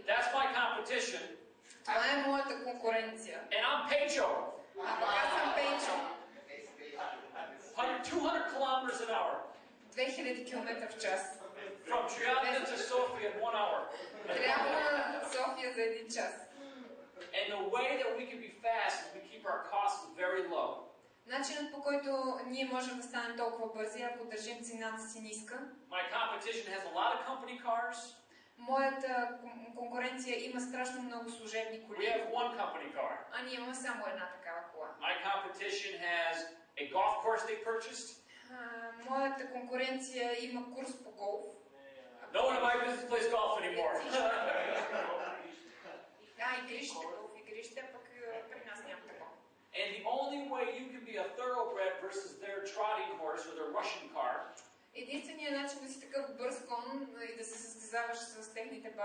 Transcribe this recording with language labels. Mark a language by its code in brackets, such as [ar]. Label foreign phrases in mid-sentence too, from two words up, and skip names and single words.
[en] That's my competition. [bg] Това е моята конкуренция. [en] And I'm Pecho. [bg] А пък аз съм Пейчо. [en] 200 kilometers an hour. [bg] 2000 км в час. [en] From Triana to Sofia in 1 hour. [bg] Трябва София за 1 час. [en] And the way that we can be fast is we keep our costs very low. [bg] Начинът, по който ние можем да станем толкова бързи, ако държим цената си ниска. [en] My competition has a lot of company cars. [bg] Моята конкуренция има страшно много служебни [en] We [bg] коли. [en] have one company car. [bg] А ние имаме само една такава кола. [en] My competition has a golf course they purchased. [bg] Моята конкуренция има курс по голф. [en] No one in my business plays golf anymore. [bg] Игрище, голф игрище, пък при нас няма такова. [en] And the only way you can be a thoroughbred versus their trotting horse or their Russian car [bg] Единственият начин да си такъв бърз кон и да се състезаваш с техните